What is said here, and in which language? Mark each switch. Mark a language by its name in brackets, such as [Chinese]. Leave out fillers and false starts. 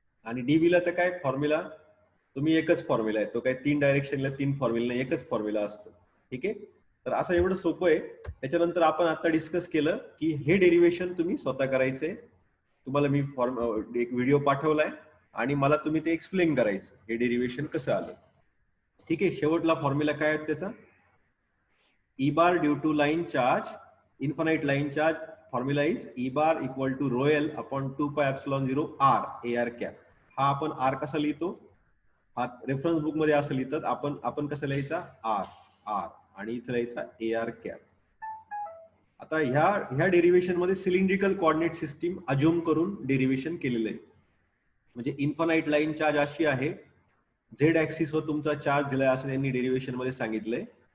[Marathi] आणि डीव्हीला तर काय फॉर्म्युला, तुम्ही एकच फॉर्म्युला आहे, तो काय 3 डायरेक्शनला 3 फॉर्म्युला नाही, एकच फॉर्म्युला असतो. ठीक आहे. तर असं एवढं सोपं आहे. त्याच्यानंतर आपण आता डिस्कस केलं की हे डेरिव्हेशन तुम्ही स्वतः करायचंय. तुम्हाला मी एक व्हिडिओ पाठवलाय आणि मला तुम्ही ते एक्सप्लेन करायचं हे डेरिव्हेशन कसं आलं. ठीक आहे. शेवटला फॉर्म्युला काय आहे त्याचा, [English] E bar due to line charge, infinite line charge, formula is E bar equal to rho L upon 2πε0 R AR cap. [Marathi] हा आपण R कसा लिहितो, हा रेफरन्स बुक मध्ये असं लिहितात. आपण कसं लिहायचा, R आणि इथं लिहायचा AR cap. आता ह्या डेरिव्हेशन मध्ये सिलेंड्रिकल कोऑर्डिनेट सिस्टीम अज्युम करून डेरिव्हेशन केलेलं आहे. म्हणजे इन्फानाइट लाईन चार्ज अशी आहे, झेड ऍक्सिस वर तुमचा चार्ज दिलाय असं त्यांनी डेरिव्हेशन मध्ये सांगितलंय.